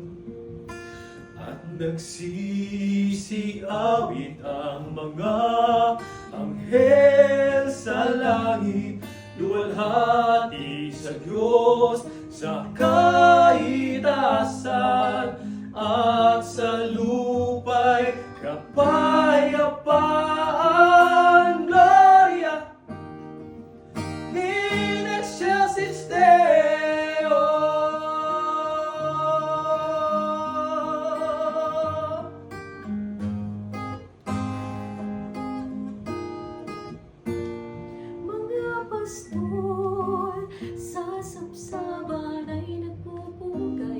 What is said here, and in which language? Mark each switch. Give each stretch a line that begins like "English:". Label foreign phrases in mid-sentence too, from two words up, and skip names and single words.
Filipino: At nagsisiawit ang mga anghel sa langit, luwalhati sa Diyos sa kaitaasan, at sa lupa'y kapayapaan.
Latin: Gloria in excelsis Deo.
Filipino: Mga pastor sa sabsaban ay nagpupugay.